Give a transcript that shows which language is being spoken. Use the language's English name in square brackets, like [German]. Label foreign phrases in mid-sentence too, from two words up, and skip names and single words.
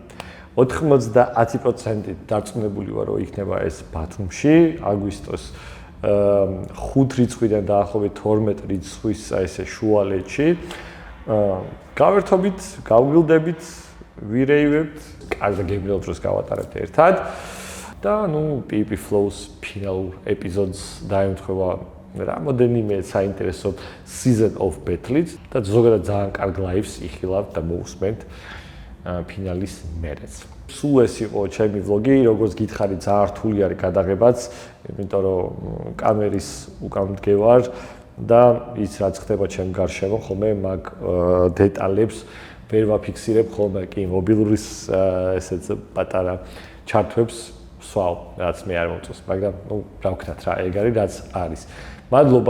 [Georgian] 90% დარწმუნებული ვარ რომ იქნება ეს ბათუმში, აგვისტოს 5 რიცხვიდან დაახლოებით 12 რიცხვის ესე შუალედში. გავერთობით, გავგილდებით, ვირეივებთ, კარგ გემრიელ დროს გავატარებთ ერთად. და ნუ PP Flows ფინალურ ეპიზოდს დაემთხვევა რამოდენიმე საინტერესო [English] season of battle- [Georgian] ით და ზოგადად ძალიან კარგ live-ს იხილავთ და მოусმენთ ფინალის მერეც. სულ ეს იყო ჩემი vlog-ი, როგორც გითხარით, ძალიან რთული არის გადაღებაც, იმიტომ რომ კამერის უკან მდგევარ და ის რაც ხდება ჩემ გარშემო, ხოლმე მაგ დეტალებს ვერ ვაფიქსირებ ხოლმე კი მობილურის ესეც პატარა ჩარტვებს სვავ, რაც მე არ მომწონს, მაგრამ ნუ რა ვქნათ რა, ეგ არის რაც არის.